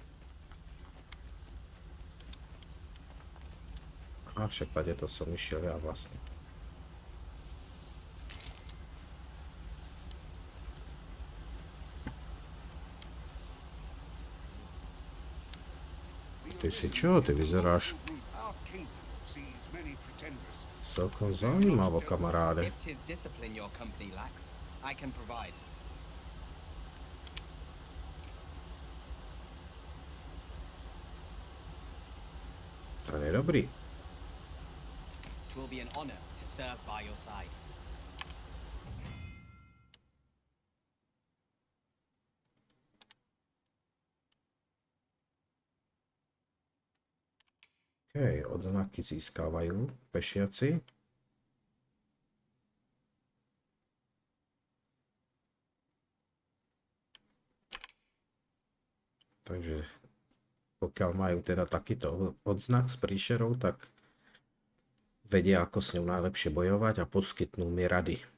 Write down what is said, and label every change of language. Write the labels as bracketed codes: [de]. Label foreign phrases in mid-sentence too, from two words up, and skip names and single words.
[sk] A však tady to som išiel ja vlastne. Ty si čo? Ty vyzeráš [en] Our kingdom sees many pretenders. [sk] celkom zaujímavo, kamaráde. [en] If 'tis discipline your company lacks, I can provide. [sk] To je dobrý. [en] It will be an honor to serve by your side. [sk] OK, odznaky získávajú pešiaci. Takže pokiaľ majú teda takýto odznak s príšerou, tak vedia, ako s ňou najlepšie bojovať a poskytnú mi rady.